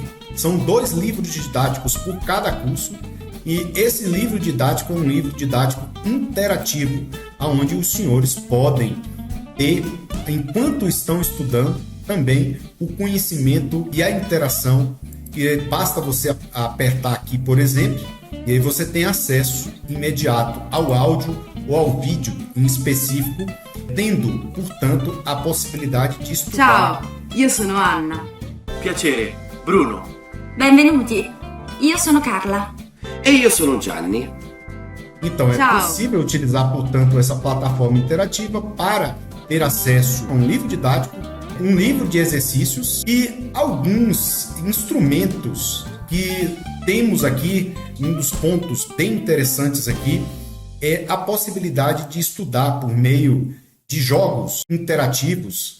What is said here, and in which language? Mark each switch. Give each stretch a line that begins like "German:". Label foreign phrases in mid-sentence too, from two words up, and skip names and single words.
Portuguese: São 2 livros didáticos por cada curso, e esse livro didático é um livro didático interativo, onde os senhores podem ter, enquanto estão estudando, também o conhecimento e a interação, que basta você apertar aqui, por exemplo, e aí você tem acesso imediato ao áudio ou ao vídeo em específico, tendo, portanto, a possibilidade de estudar.
Italian: Ciao, io sono Anna. Piacere, Bruno. Benvenuti, io sono Carla. E io sono Gianni.
Portuguese: Então,
Italian: Ciao.
Portuguese: É possível utilizar, portanto, essa plataforma interativa para ter acesso a um livro didático, um livro de exercícios e alguns instrumentos que temos aqui. Um dos pontos bem interessantes aqui é a possibilidade de estudar por meio de jogos interativos.